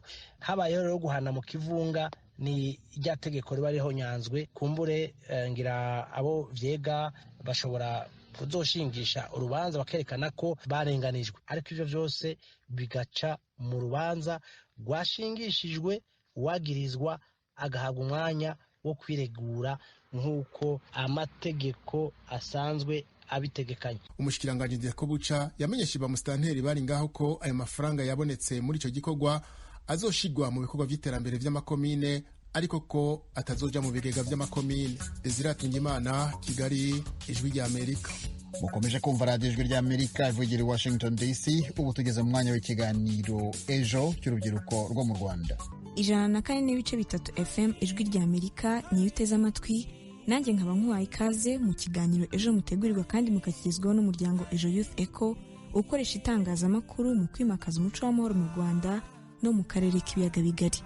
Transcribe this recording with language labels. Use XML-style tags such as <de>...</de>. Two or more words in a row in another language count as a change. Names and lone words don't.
<rn>Habayeho rero guhana mu kivunga ni rya tegeko riba riho nyanzwe kumbure ngira abo vyega bashobora kuzoshingisha urubanza bakerekana ko barenganijwe, ariko ivyo vyose bigaca mu rubanza rwashingishijwe uwagirizwa agahabwa umwanya wo kwiregura nk'uko amategeko asanzwe abitegekanye. Umushikiranganje Ndirakobuca yamenyesheje bamusitanteri bari ngaho ko ayo mafaranga yabonetse muri ico gikorwa azoshigwa mu bikorwa vy'iterambere vy'amakomine, ariko ko atazoja mu bigega vy'amakomine. Desire Tungimana, Kigali, Ijwi rya Amerika.</rn> <rw>Mukomeje kumva radiyo Ijwi rya Amerika ivugira i Washington DC. Ubu tugeze mu mwanya w'ikiganiro ejo cy'urubyiruko rwo mu Rwanda. 104.3 FM Ijwi rya Amerika niyo uteze amatwi. Nanjye nkaba nkuhaye ikaze mu kiganiro ejo mutegurirwa kandi mukakigezwaho n'umuryango Ejo Youth Echo ukoresha itangazamakuru mu kwimakaza umuco w'amahoro mu Rwanda no mu karere k'ibiyaga bigari.</rw>